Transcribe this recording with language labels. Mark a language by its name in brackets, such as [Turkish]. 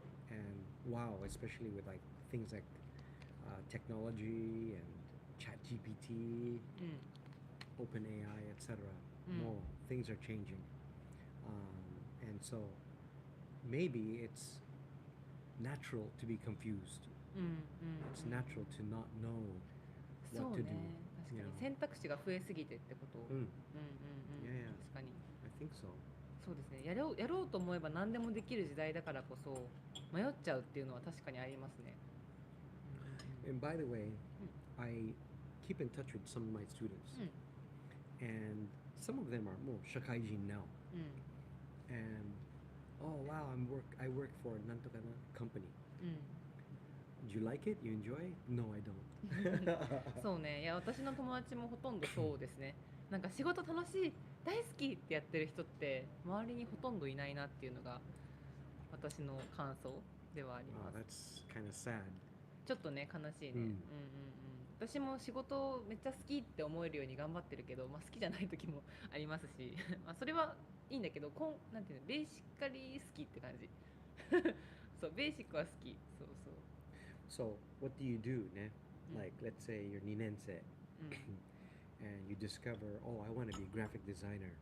[English] And wow, especially with like things like technology and chat GPT, [Japanese] うん [English] OpenAI, etc. More things are changing. And so maybe it's natural to be confused. [Japanese] うんうん [English] It's natural to not know [Japanese] そう [English] what to [Japanese] ね [English] do. [Japanese] 確かに選択肢が増えすぎてってことうんうんうん [English] Yeah, yeah. [Japanese] 確かに [English] I think so. [Japanese] そうですねやろうと思えば何でもできる時代だからこそ迷っちゃうっていうのは確かにありますね [English] And by the way, I keep in touch with some of my students. [Japanese] うん [English] And some of them are more 社会人 now. [Japanese] うん [English] And oh wow, I work for なんとかな company. [Japanese] うん [English] Do you like it? You enjoy? No, I don't. [Japanese] そうねいや私の友達もほとんどそうですねなんか仕事楽しい大好きってやってる人って周りにほとんどいないなっていうのが私の感想ではあり [English] Wow, [Japanese] ます [English] that's kind of sad. [Japanese] ちょっとね悲しいね、うん私も仕事めっちゃ好きって思えるように頑張ってるけど、まあ、好きじゃない時もありますしまあそれはいいんだけどなんていうのベーシカリー好きって感じそうベーシックは好きそうそう [English] So, what do you do, ne? Mm. Like, let's say you're 2年生 and you discover, oh, I want to be a graphic designer.